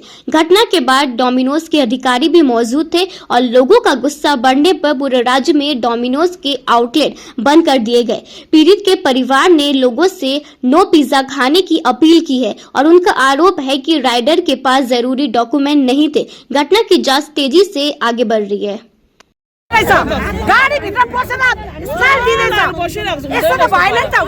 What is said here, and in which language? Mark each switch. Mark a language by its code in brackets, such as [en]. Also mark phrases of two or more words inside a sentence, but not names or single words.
[hi] घटना के बाद डोमिनोज के अधिकारी भी मौजूद थे और लोगों का गुस्सा बढ़ने पर पूरे राज्य में डोमिनोज के आउटलेट बंद कर दिए गए। पीड़ित के परिवार ने लोगों से [en] no pizza [hi] खाने की अपील की है और उनका आरोप है कि राइडर के पास जरूरी डॉक्यूमेंट नहीं थे। घटना की जांच तेजी से आगे बढ़ रही है। [ne] गाडी भित्र पसेर स्टाइल दिँदैछ। यस्तो त भएन नि त।